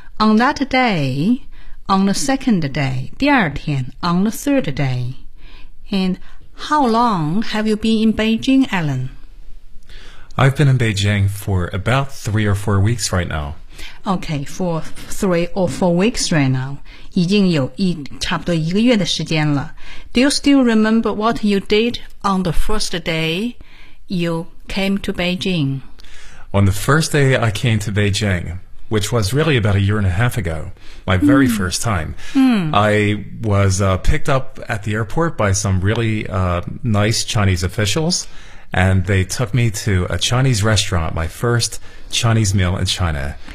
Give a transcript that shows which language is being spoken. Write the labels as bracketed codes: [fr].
[en] On that day, on the second day, [zh] 第二天， [en] on the third day. And how long have you been in Beijing, Alan? I've been in Beijing for about 3 or 4 weeks right now. Okay, for 3 or 4 weeks right now. [zh] 已经有差不多一个月的时间了。 [en] Do you still remember what you did on the first day you came to Beijing? On the first day I came to Beijing, which was really about a year and a half ago, my very first time, I was picked up at the airport by some really nice Chinese officials, and they took me to a Chinese restaurant, my first Chinese meal in China.